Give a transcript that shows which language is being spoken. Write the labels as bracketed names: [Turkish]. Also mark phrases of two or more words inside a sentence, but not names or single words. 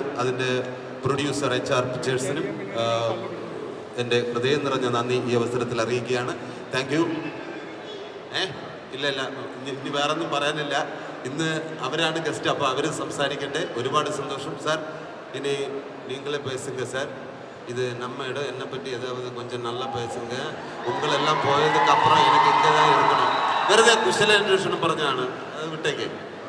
[Malayalam] അതിൻ്റെ പ്രൊഡ്യൂസർ HR പിക്ചേഴ്സിനും എൻ്റെ ഹൃദയം നിറഞ്ഞ നന്ദി ഈ അവസരത്തിൽ അറിയിക്കുകയാണ്. [English] Thank you. [Malayalam] ഇല്ല ഇനി വേറൊന്നും പറയാനില്ല. ഇന്ന് അവരാണ് ഗസ്റ്റ്, അപ്പോൾ അവർ സംസാരിക്കട്ടെ. [Tamil] ഒരുപാട് സന്തോഷം സാർ. ഇനി நீங்களே பேசுங்க சார். இது நம்ம இடம், என்னை பற்றி ஏதாவது கொஞ்சம் நல்லா பேசுங்க. உங்களெல்லாம் போயதுக்கு அப்புறம் எனக்கு இங்கே தான் இருக்கணும். [Malayalam] വെറുതെ കുശല അന്വേഷണം പറഞ്ഞാണ്, അത് വിട്ടേക്ക്.